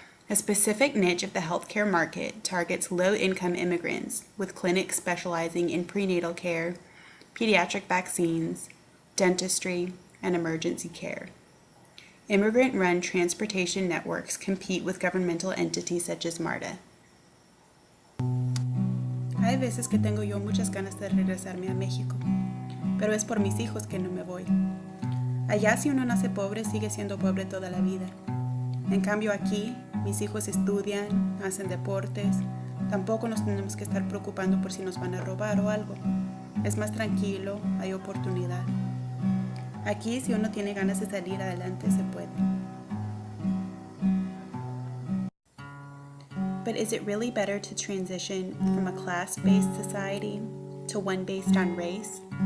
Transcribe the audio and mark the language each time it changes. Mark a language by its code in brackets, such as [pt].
[en] A specific niche of the healthcare market targets low-income immigrants, with clinics specializing in prenatal care, pediatric vaccines, dentistry, and emergency care. Immigrant-run transportation networks compete with governmental entities such as MARTA. [es] Hay veces que tengo yo muchas ganas de regresarme a México, pero es por mis hijos que no me voy. Allá si uno nace pobre, sigue siendo pobre toda la vida. En cambio aquí, mis hijos estudian, hacen deportes, tampoco nos tenemos que estar preocupando por si nos van a robar o algo. Es más tranquilo, hay oportunidad. Aquí, si uno tiene ganas de salir adelante, se puede. [en] But is it really better to transition from a class-based society to one based on race?